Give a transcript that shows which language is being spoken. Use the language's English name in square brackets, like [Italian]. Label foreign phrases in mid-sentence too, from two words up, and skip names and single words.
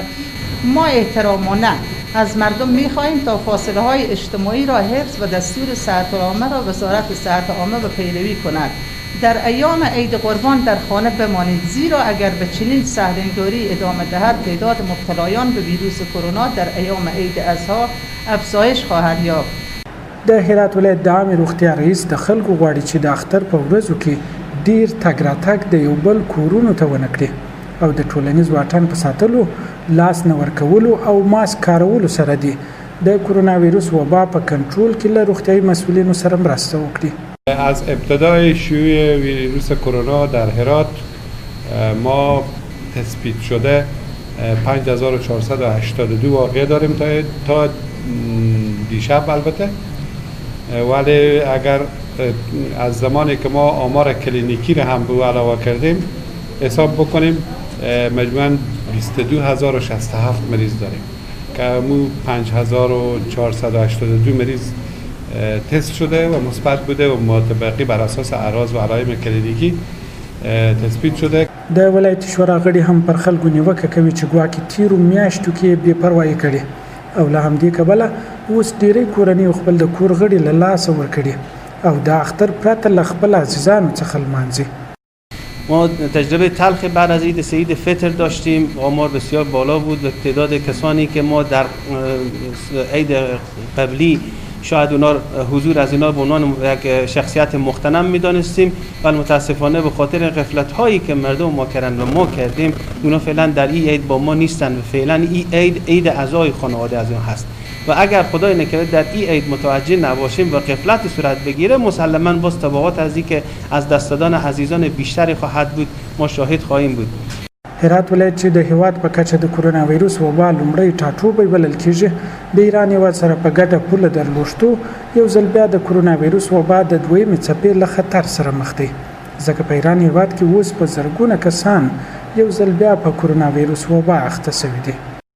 [Persian] ما احترامانه از مردم می‌خواهیم تا فاصله های اجتماعی را حفظ و دستور صحت عامه را وزارت صحت عامه و پیروی کند. در ایام عید قربان در خانه بمانید زیرا اگر به چنین سهلنگاری ادامه دهد تعداد مبتلایان به ویروس کرونا در ایام عید اضحی افزایش خواهد یافت. [Pashto] د هرات ولایت د عامې روغتیا رئیس د خلکو غواړي چې د اختر په ورځو کې ډیر تګ راتګ د یو بل کورونو ته ونه کړي او د ټولنیز واټن په ساتلو، لاس نه ورکولو او ماسک کارولو سره دی د کرونا ویروس وبا په کنټرول کې له روغتیایي مسئولینو سره مرسته وکړي. [Persian] از ابتدای شیوع ویروس کرونا در هرات ما تثبیت شده 5482 واقعه داریم تا دیشب البته، ولی اگر از زمانی که ما آمار کلینیکی رو هم به علاوه کردیم حساب بکنیم مجموعاً 22067 مریض داریم که همون 5482 مریض تست شده و مثبت بوده و مطابقی بر اساس اعراض و علائم کلینیکی تثبیت شده. [Pashto] د ولایتي شورا غړي هم پر خلکو نیوکه کوي چې ګواکې تیرو میاشتو کې بې پروایي کړې او له همدې کبله اوس ډېری کورنۍ خپل د کور غړي له لاسه ورکړي او د اختر پرته له خپل عزیزانو څخه لمانځي. [Persian] ما تجربه تلخ بعد از عید سعید فطر داشتیم. آمار بسیار بالا بود و تعداد کسانی که ما در عید قبلی شاید اونا حضور از اینا به عنوان یک شخصیت مختنم میدانستیم، ولی متاسفانه به خاطر غفلت هایی که مردم ما کردن و ما کردیم اونا فعلا در این عید با ما نیستن و فعلا این عید اعضای خانواده از اون هست و اگر خدای نکرده در این عید متوجه نباشیم و غفلت صورت بگیره مسلما باز تبعات از اینکه از دست دادن عزیزان بیشتری خواهد بود ما شاهد خواهیم بود. [Pashto] هرات ولایت چې د هیواد په کچه د کرونا وایروس وبا لومړی ټاټوبی بلل کېږي د ایران هیواد سره په ګډه پوله درلوشتو یو ځل بیا د کرونا وایروس وبا د دویمې څپې له خطر سره مخ دی ځکه په ایران هیواد کې اوس په زرګونه کسان یو ځل بیا په کرونا وایروس وبا اخته شوي دي.